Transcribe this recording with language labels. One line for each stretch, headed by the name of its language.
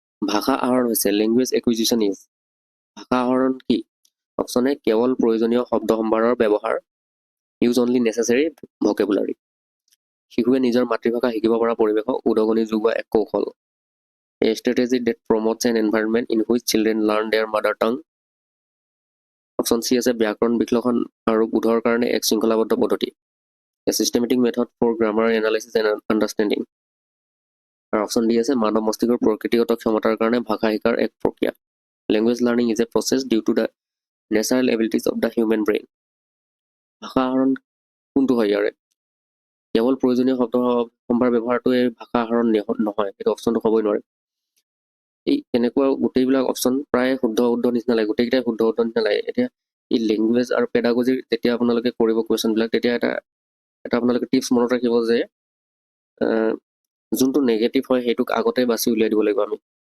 Assamese: ভাষা আহৰণ হৈছে
English: Language acquisition is.
Assamese: ভাষা আহৰণ কি? অপশ্যন এ কেৱল প্ৰয়োজনীয় শব্দ সম্ভাৰৰ ব্যৱহাৰ,
English: Use only necessary vocabulary.
Assamese: শিশুৱে নিজৰ মাতৃভাষা শিকিব পৰা পৰিৱেশক উদগনি যোগোৱা এক কৌশল।
English: A strategy that promotes an environment in which children learn their mother tongue.
Assamese: Option C আছে ব্যাকৰণ বিশ্লেষণ আৰু বোধৰ কাৰণে এক শৃংখলাবদ্ধ পদ্ধতি।
English: A systematic method for grammar analysis and understanding.
Assamese: আৰু অপশ্যন ডি আছে মানৱ মস্তিষ্কৰ প্ৰকৃতিগত ক্ষমতাৰ কাৰণে ভাষা শিকাৰ এক প্ৰক্ৰিয়া।
English: Language learning is a process due to the natural abilities of the human brain.
Assamese: ভাষা আহৰণ কোনটো হয় ইয়াৰে? কেৱল প্ৰয়োজনীয় শব্দ সম্ভাৰ ব্যৱহাৰটো এই ভাষা আহৰণ নহয়, এইটো অপশ্যনটো হ'বই নোৱাৰে। এই এনেকুৱা গোটেইবিলাক অপশ্যন প্ৰায় শুদ্ধ নিচিনা লাগে, গোটেইকেইটাই শুদ্ধ নিচিনা লাগে। এতিয়া এই লেংগুৱেজ আৰু পেডাগজিৰ যেতিয়া আপোনালোকে কৰিব কুৱেশ্যনবিলাক, তেতিয়া এটা আপোনালোকে টিপছ মনত ৰাখিব যে যোনটো নেগেটিভ হয় সেইটোক আগতে বাছি উলিয়াই দিব লাগিব আমি।